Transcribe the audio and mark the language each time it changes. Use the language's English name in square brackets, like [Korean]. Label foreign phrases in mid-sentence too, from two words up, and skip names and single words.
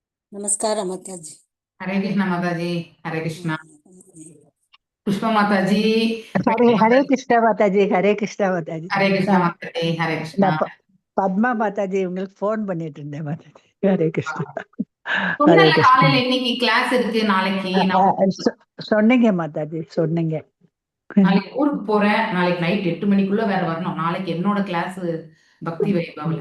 [Hindi] नमस्कार माताजी। हरे कृष्णा माता जी। हरे कृष्णा पुष्पा माता जी। हरे हरे कृष्णा माताजी, हरे कृष्णा माताजी. हरे कृष्णा [Tamil] நான் [Hindi] माता जी। हरे कृष्णा. [Tamil] நான் பத்மா மாதாஜி உங்களுக்கு ஃபோன் பண்ணிட்டு இருந்தேன் மாதாஜி. [Hindi] हरे कृष्णा. हरे [Tamil] சொன்னல கிருஷ்ணா. காலையில இன்னைக்கு கிளாஸ் இருக்கு நாளைக்கு சொன்னீங்க மாதாஜி, சொன்னீங்க. நாளைக்கு ஊருக்கு போறேன். நாளைக்கு நைட் 8 மணிக்குள்ள வேற வரணும். நாளைக்கு என்னோட கிளாஸ் பக்தி வைபவ்ல.